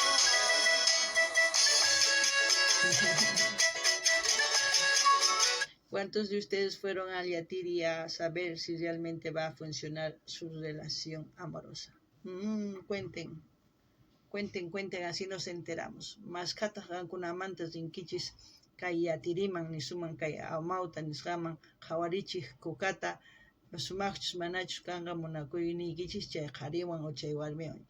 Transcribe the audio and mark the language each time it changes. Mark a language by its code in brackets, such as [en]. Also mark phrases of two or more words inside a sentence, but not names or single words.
[es] ¿Cuántos de ustedes fueron al Yatiri a saber si realmente va a funcionar su relación amorosa? Cuenten, así nos enteramos. [qu] Mascatas gankunamantas rinkichis kay Yatiriman nisuman kay Amauta nisqaman qhawarichik kukata sumaqchus manachus kanqa munakuyninkichis chay qhariwan o chay warmiwan.